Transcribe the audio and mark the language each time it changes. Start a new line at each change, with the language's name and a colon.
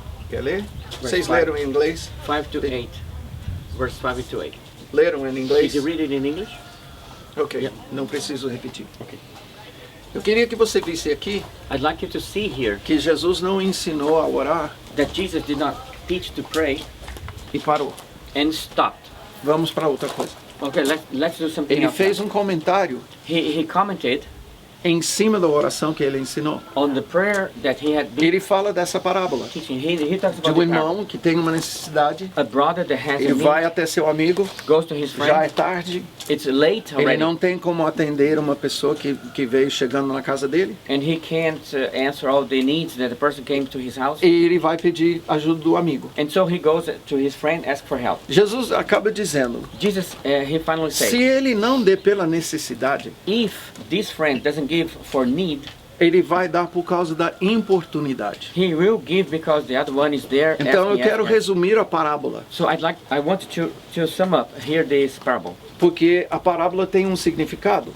Portuguese: Quer ler? Vocês leram em inglês?
English: 5 to 8. Verse 5 to 8.
Portuguese: Leram em
English: Did
Portuguese: inglês?
English: you read it in English?
Portuguese: Ok,
English: Yeah.
Portuguese: não preciso repetir.
English: Okay.
Portuguese: Eu queria que você visse aqui
English: I'd like you to see here
Portuguese: que Jesus não ensinou a orar
English: that Jesus did not teach to pray
Portuguese: e parou.
English: and stopped.
Portuguese: Vamos para outra coisa.
English: Okay, let's do something
Portuguese: Ele
English: else.
Portuguese: fez um comentário
English: He commented
Portuguese: em cima da oração que ele ensinou.
English: on the prayer that he had been
Portuguese: Ele fala dessa parábola
English: teaching. He talks
Portuguese: de
English: about
Portuguese: um irmão que tem uma necessidade,
English: a brother that has
Portuguese: ele
English: a
Portuguese: vai
English: need,
Portuguese: até seu amigo,
English: goes to his
Portuguese: já é
English: friend.
Portuguese: tarde,
English: It's late
Portuguese: ele
English: already,
Portuguese: não tem como atender uma pessoa que veio chegando na casa dele,
English: and he can't answer all the needs that the person came to his house.
Portuguese: e ele vai pedir ajuda do amigo.
English: And so he goes to his friend, ask for help.
Portuguese: Jesus acaba dizendo,
English: Jesus, he finally
Portuguese: se
English: says,
Portuguese: ele não der pela necessidade,
English: if this friend doesn't give for need,
Portuguese: ele vai dar por causa da importunidade.
English: he will give because the other one is there.
Portuguese: Então eu
English: asking,
Portuguese: quero
English: asking.
Portuguese: resumir a parábola,
English: So I want to sum up here this parable,
Portuguese: porque a parábola tem um significado.